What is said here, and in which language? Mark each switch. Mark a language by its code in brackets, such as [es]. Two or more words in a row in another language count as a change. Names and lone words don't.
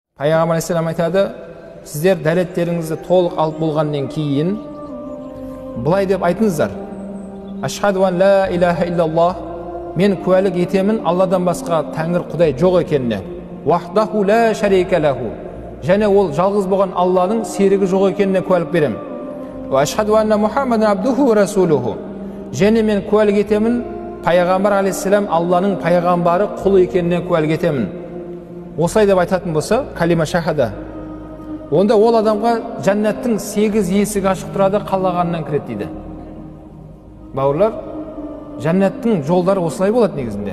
[kk] Пайғамбар алейхиссалам айтады, сіздер дәреттеріңізді толық алып болғаннан кейін былай деп айтыңыздар: [ar] أشهد أن لا إله إلا الله, [kk] мен куәлік етемін Алладан басқа тәңір құдай жоқ екеніне. [ar] وحده لا شريك له, [kk] және ол жалғыз болған Алланың серігі жоқ екеніне куәлік берем. [ar] و أشهد أن محمدا عبده و رسوله, [kk] және мен куәлік етемін Пайғамбар алейхиссалам Алланың пайғамбары, құлы екеніне куәлік етемін. Осылай деп айтатын болса, [ar] كلمة شهادة, [kk] онда ол адамға жәннаттың 8 есігі ашық тұрады, қалағаннан кіреді дейді. Бауырлар, жәннаттың жолдары осылай болады негізінде.